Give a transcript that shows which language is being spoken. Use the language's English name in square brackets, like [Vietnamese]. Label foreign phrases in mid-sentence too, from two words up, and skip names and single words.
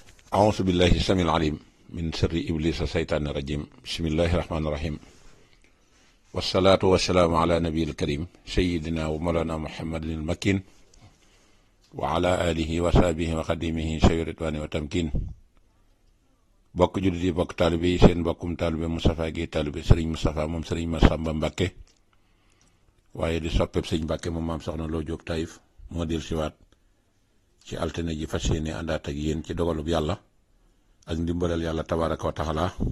[Arabic] أعوذ بالله السميع العليم من شر إبليس الشيطان الرجيم بسم الله الرحمن الرحيم والصلاة والسلام على نبي الكريم سيدنا ومولانا محمد المكين وعلى آله وصحبه وخديمه شوي رضوان وتمكين [Wolof] bokk jullit yi bokk taalibe yi seen bokkum taalibe Moustapha Guèye taalibe Serigne Moustapha moom Serigne Massamba Mbacke waaye di soppeeb Serigne Mbacke moom maam soxna Lo Diop Taïf moo del siwaat ci altine ji fas yéene àndaat ak yéen ci dogalub yàlla ak ndimbalal yàlla [Arabic] تبارك وتعالى